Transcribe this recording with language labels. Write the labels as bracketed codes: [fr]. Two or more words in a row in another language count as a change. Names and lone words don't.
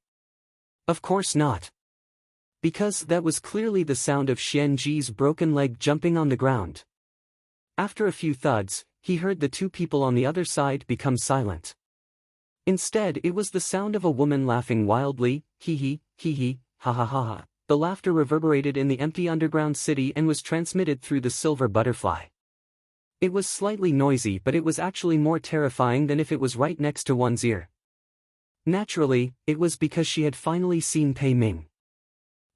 [en] Of course not. Because that was clearly the sound of Xian Ji's broken leg jumping on the ground. After a few thuds, he heard the two people on the other side become silent. Instead, it was the sound of a woman laughing wildly, hee hee, ha ha ha ha. The laughter reverberated in the empty underground city and was transmitted through the silver butterfly. It was slightly noisy, but it was actually more terrifying than if it was right next to one's ear. Naturally, it was because she had finally seen Pei Ming.